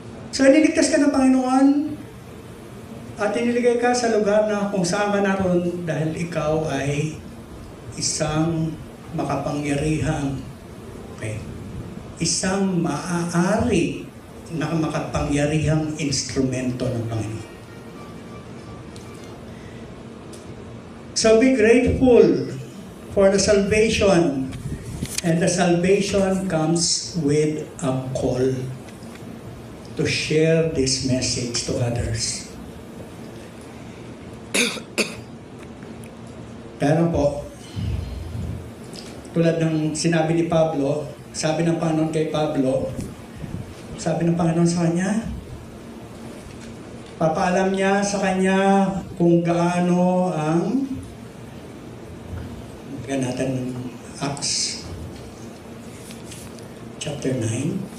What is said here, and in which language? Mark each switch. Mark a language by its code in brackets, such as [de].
[tl] So, iniligtas ka ng Panginoon, At iniligay ka sa lugar na kung saan ka naroon dahil ikaw ay isang makapangyarihang, okay, isang maaari na makapangyarihang instrumento ng Panginoon. [en] So be grateful for the salvation, and the salvation comes with a call to share this message to others. [tl] Pero po, tulad ng sinabi ni Pablo, sabi ng Panginoon kay Pablo, sabi ng Panginoon sa kanya, papaalam niya sa kanya kung gaano ang, bigyan natin ng Acts chapter 9.